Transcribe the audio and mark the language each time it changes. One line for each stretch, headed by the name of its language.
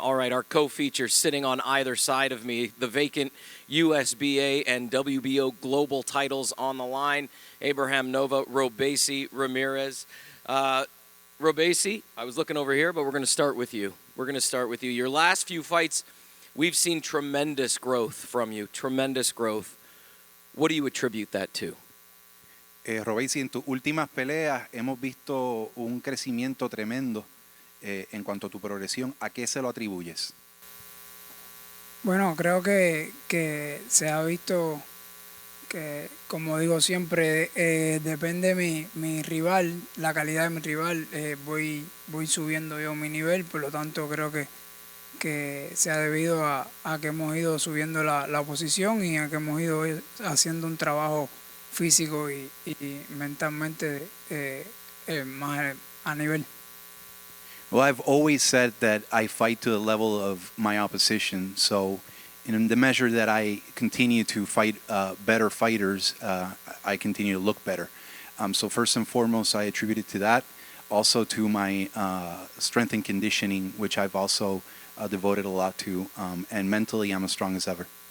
English: All right, our co-feature sitting on either side of me, the vacant USBA and WBO global titles on the line, Ramirez-Nova, Robeisy Ramirez. Robeisy, I was looking over here, but we're going to start with you. Your last few fights, we've seen tremendous growth from you, tremendous growth. What do you attribute that to?
Spanish: Robeisy, en tus últimas peleas hemos visto un crecimiento tremendo en cuanto a tu progresión. ¿A qué se lo atribuyes? Bueno, creo que se ha visto que, como digo siempre, depende mi rival, la calidad de mi rival, voy subiendo yo mi nivel, por lo tanto creo que se ha debido a que hemos ido subiendo la oposición y a que hemos ido haciendo un trabajo físico y mentalmente más a nivel.
English: Well, I've always said that I fight to the level of my opposition, so in the measure that I continue to fight better fighters, I continue to look better. So first and foremost, I attribute it to that. Also to my strength and conditioning, which I've also devoted a lot to. And mentally, I'm as strong as ever.